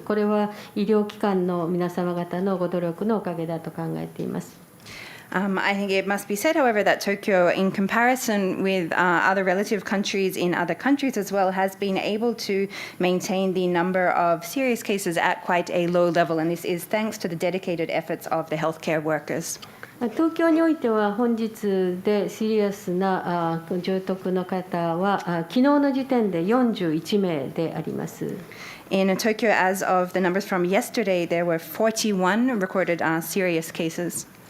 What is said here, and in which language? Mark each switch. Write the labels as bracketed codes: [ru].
[ja] これは医療機関の皆様方のご努力のおかげだと考えています。 [en] I think it must be said, however, that Tokyo, in comparison with other relative countries in other countries as well, has been able to maintain the number of serious cases at quite a low level, and this is thanks to the dedicated efforts of the healthcare workers. [ja] 東京においては本日でシリアスな重篤の方は昨日の時点で41名であります。 [en] In Tokyo, as of the numbers from yesterday, there were 41 recorded serious cases.